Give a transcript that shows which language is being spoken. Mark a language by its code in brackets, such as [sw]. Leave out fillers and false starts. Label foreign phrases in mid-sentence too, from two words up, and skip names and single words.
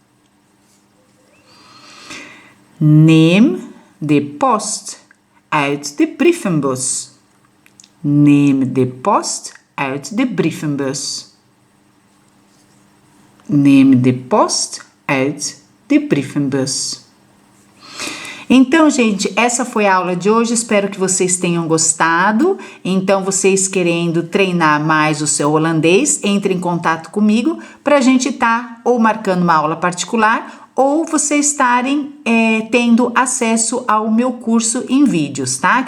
[nl] Neem de post uit de brievenbus. Neem de post uit de brievenbus. Neem de post uit de brievenbus. [pt] Então, gente, essa foi a aula de hoje, espero que vocês tenham gostado. Então, vocês querendo treinar mais o seu holandês, entre em contato comigo para a gente estar ou marcando uma aula particular ou vocês estarem tendo acesso ao meu curso em vídeos, tá?